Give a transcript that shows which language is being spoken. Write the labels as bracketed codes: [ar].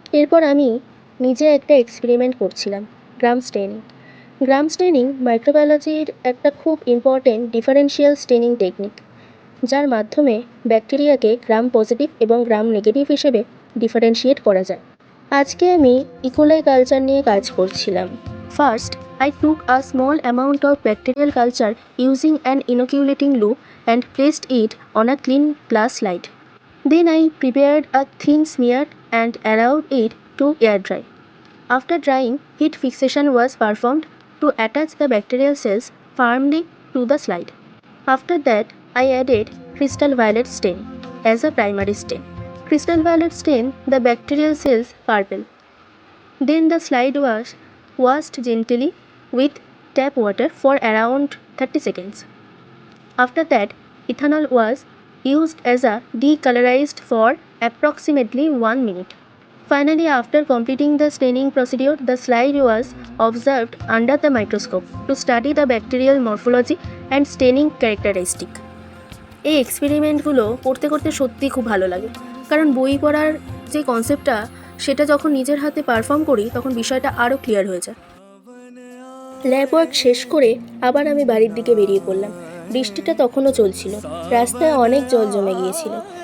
[bn] এরপর আমি নিজে একটা এক্সপেরিমেন্ট করছিলাম, গ্রাম স্টেনিং। গ্রাম স্টেনিং মাইক্রোবায়োলজির একটা খুব ইম্পর্টেন্ট ডিফারেন্সিয়াল স্টেনিং টেকনিক, যার মাধ্যমে ব্যাকটেরিয়াকে গ্রাম পজিটিভ এবং গ্রাম নেগেটিভ হিসেবে ডিফারেন্সিয়েট করা যায়। আজকে আমি ইকোলাই কালচার নিয়ে কাজ করছিলাম। [en] First, I took a small amount of bacterial culture using an inoculating loop and placed it on a clean glass slide. Then I prepared a thin smear and allowed it to air dry. After drying, heat fixation was performed to attach the bacterial cells firmly to the slide. After that, I added crystal violet stain as a primary stain. Crystal violet stain the bacterial cells purple. Then the slide was washed gently with tap water for around 30 seconds. After that, ethanol was used as a decolorized for approximately 1 minute. Finally, after completing the staining procedure, the slide was observed under the microscope to study the bacterial morphology and staining characteristic. [bn] এই এক্সপেরিমেন্টগুলো করতে করতে সত্যিই খুব ভালো লাগে, কারণ বই পড়ার যে কনসেপ্টটা সেটা যখন নিজের হাতে পারফর্ম করি তখন বিষয়টা আরও ক্লিয়ার হয়ে যায়। ল্যাব ওয়ার্ক শেষ করে আবার আমি বাড়ির দিকে বেরিয়ে পড়লাম। বৃষ্টিটা তখনও চলছিল, রাস্তায় অনেক জল জমে গিয়েছিল।